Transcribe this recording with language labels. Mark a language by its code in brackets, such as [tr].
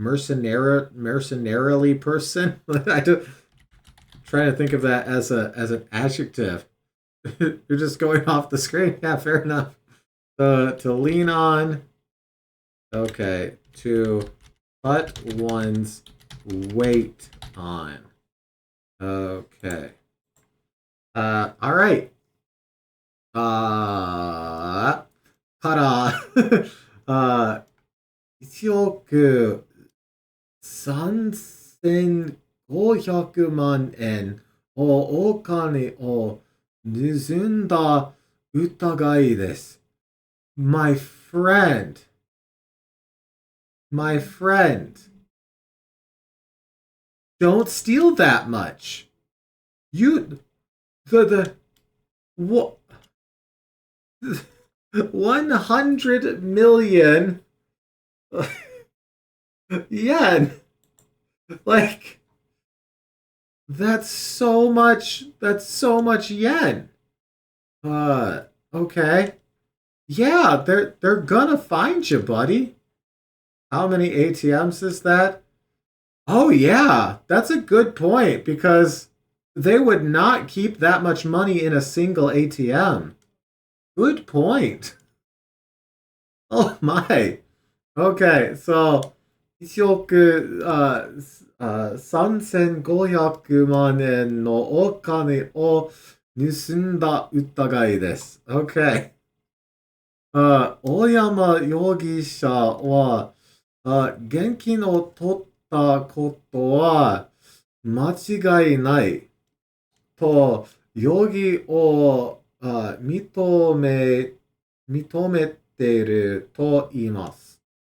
[en] Mercenarily person. I do trying to think of that as an adjective. You're just going off the screen. Yeah, fair enough. To lean on. Okay, to put one's weight on. Okay. All right. [ja] から、1億3500万円をお金を盗んだ疑いです。 [en] My friend, my friend, don't steal that much. You, the what? 100 million yen. Like, that's so much. That's so much yen. Okay. Yeah, they're gonna find you, buddy. How many ATMs is that? Oh yeah, that's a good point because they would not keep that much money in a single ATM. Good point. Oh my. Okay, so [ja] 1億3500万円のお金を盗んだ疑いです。 [en] Okay. [ja] 大山容疑者は現金を取ったことは間違いないと容疑を認めていると言います。